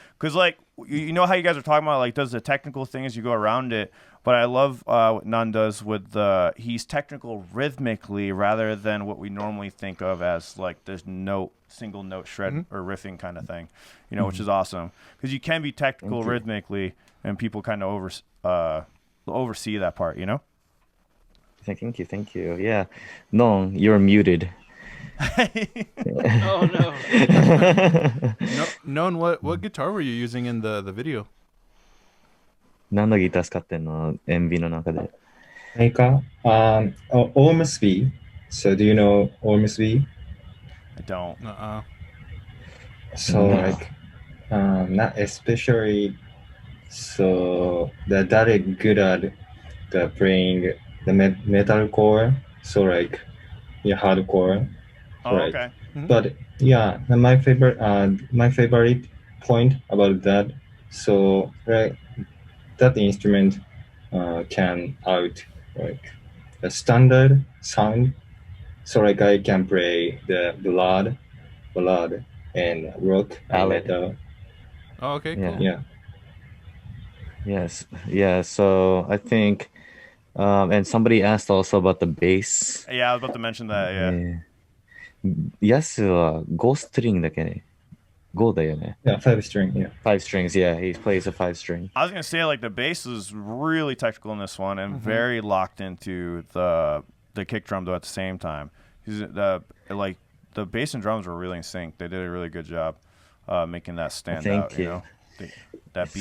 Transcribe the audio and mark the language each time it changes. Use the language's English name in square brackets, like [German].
[English] because like you know how you guys are talking about like does the technical thing as you go around it, but I love what Nun does with he's technical rhythmically rather than what we normally think of as like this single note shred or riffing kind of thing, you know, which is awesome because you can be technical rhythmically and people kind of oversee that part, you know. Thank you. Yeah, no, you're muted. Oh no. Known what guitar were you using in the video? [Japanese] 何のギター使ってんの MV の中で。 [English] Ormsby. So do you know Ormsby? I don't. So like, not especially. So that is good at playing the metalcore. So like, yeah, hardcore. Oh, right. okay. But yeah, my favorite point about that. So right, that instrument can out like a standard sound. So like I can play the ballad and rock and metal. Oh, okay, cool. Yeah. Yes. Yeah. So I think, and somebody asked also about the bass. Yeah, I was about to mention that. Yeah. [Japanese] ヤスは5ストリングだけね。 5だよね。 [English] Yeah, 5 string. Yeah. 5 strings. Yeah, he plays a 5 string. I was gonna say like the bass is really technical in this one and very locked into the kick drum though at the same time. The bass and drums were really in sync. They did a really good job making that stand out. Thank you. You know, that beat,